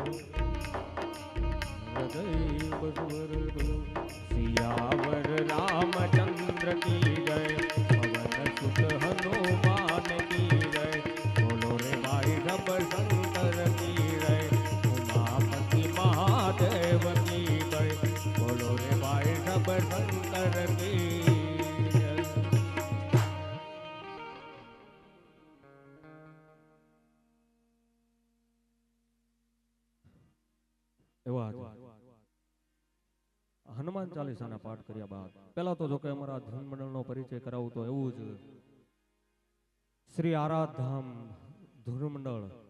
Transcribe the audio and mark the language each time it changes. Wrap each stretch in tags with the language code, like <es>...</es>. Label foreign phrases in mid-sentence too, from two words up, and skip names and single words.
<hi>हृदय बसवर रूप सियावर रामचंद्र की जय पवन सुत हनुमान की जय बोलो रे भाई सब शंकर की जय उमापति महादेव की जय बोलो रे भाई बड़ शंकर की जय।</hi> <gu>એવા હનુમાન ચાલીસાના પાઠ કર્યા બાદ પહેલા તો જો કે અમારા ધૂન મંડળનો પરિચય કરાવું તો એવું જ શ્રી આરાધધામ ધૂન મંડળ</gu>